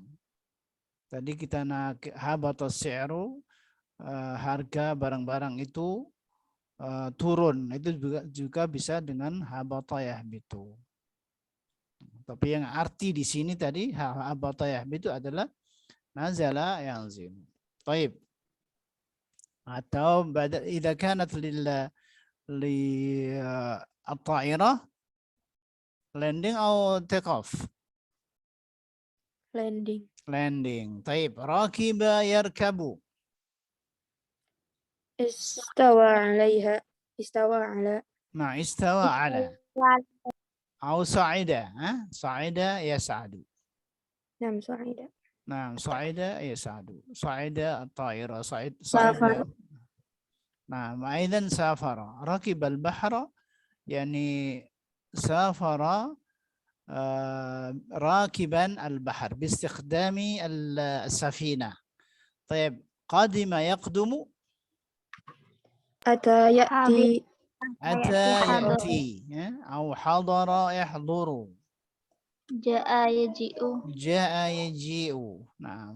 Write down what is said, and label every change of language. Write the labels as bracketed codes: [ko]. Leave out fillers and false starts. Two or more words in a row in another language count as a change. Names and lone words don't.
[id] Tadi kita [ar] هبط السعر, [id] harga barang-barang itu turun, itu juga bisa dengan [ar] هبط يهبط. [id] Tapi yang arti di sini tadi [ar] هبط يهبط [id] adalah [ar] نزل ينزل. Taib. Atau إذا كانت للطائرة landing atau [en] take off? [ar] Landing. Taib. ركب يركب. استوى عليها استوى على Nah, استوى على. أو صعد. صعد يصعد. نعم صعيدة Nah, صعد يصعد. صعد الطائرة. سافر Nah, أيضا سافر. ركب البحر يعني سافر راكبا البحر باستخدام السفينة. طيب. قادم يقدم. أتى يأتي أتى يأتي أو حضر يحضر. جاء يجيء جاء يجيء. نعم.